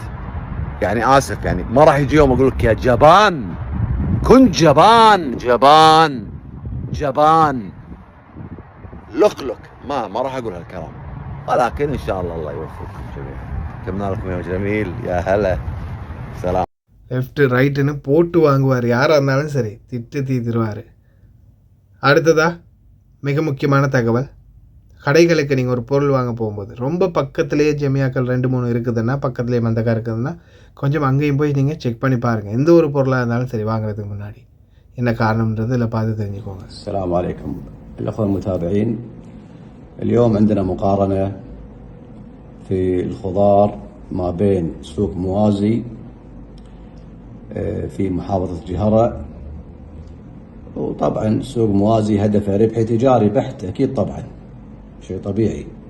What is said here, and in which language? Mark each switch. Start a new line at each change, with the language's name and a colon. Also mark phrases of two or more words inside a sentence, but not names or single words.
Arabic: يعني اسف، يعني ما راح يجي يوم اقول لك يا جبان كنت جبان جبان جبان لقلق، ما راح اقول هالكلام، ولكن ان شاء الله يوفقكم جميعا. كمنا لكم يوم جميل، يا هلا، سلام.
English: left right
Tamil: போட்டு வாங்குவார், யாராக இருந்தாலும் சரி திட்டு தீர்த்துருவார். அடுத்ததாக மிக முக்கியமான தகவல், கடைகளுக்கு நீங்கள் ஒரு பொருள் வாங்க போகும்போது ரொம்ப பக்கத்துலேயே ஜெமியாக்கள் 2-3 இருக்குதுன்னா, பக்கத்துலேயே மந்தக்கா இருக்குதுன்னா, கொஞ்சம் அங்கேயும் போய் நீங்கள் செக் பண்ணி பாருங்கள். எந்த ஒரு பொருளாக இருந்தாலும் சரி வாங்குறதுக்கு முன்னாடி என்ன காரணம்ன்றது இதில் பார்த்து தெரிஞ்சுக்கோங்க.
Arabic: السلام عليكم الأخوة المتابعين. اليوم عندنا مقارنة في الخضار ما بين سوق موازي في محافظة جهرة، وطبعا سوق موازي هدفه ربحي تجاري بحت أكيد، طبعا شيء طبيعي.